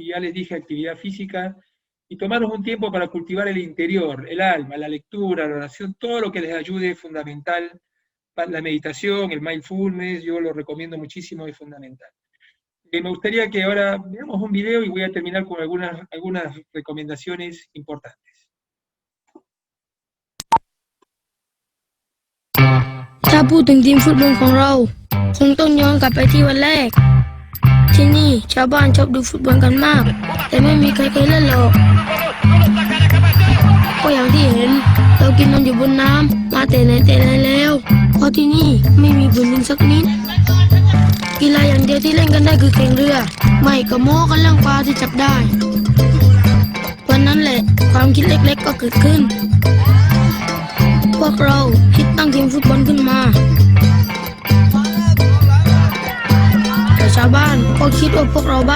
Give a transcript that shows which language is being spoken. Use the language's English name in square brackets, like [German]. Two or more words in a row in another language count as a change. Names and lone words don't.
[Spanish] Y ya les dije, actividad física, y tomarnos un tiempo para cultivar el interior, el alma, la lectura, la oración, todo lo que les ayude es fundamental. La meditación, el mindfulness, yo lo recomiendo muchísimo, es fundamental. Me gustaría que ahora veamos un video y voy a terminar con algunas recomendaciones importantes. [Thai] ถ้าพูดถึงทีมฟุตบอลของเราคงต้องย้อนกลับไปที่วันแรกที่นี่ชาวบ้านชอบดูฟุตบอลกันมากแต่ไม่มีใครเคยเล่นหรอก ก็อย่างที่เห็นเรากินนอนอยู่บนน้ำมาแต่ไหนแต่ไรแล้วเพราะที่นี่ไม่มีพื้นดินสักนิดกีฬาอย่างเดียวที่เล่นกันได้คือแข่งเรือไม่ก็โม้กันเรื่องปลาที่จับได้วันนั้นแหละความคิดเล็กๆก็เกิดขึ้นพวกเราคิดตั้งทีมฟุตบอลขึ้นมาแต่ชาวบ้านก็คิดว่าพวกเราบ้า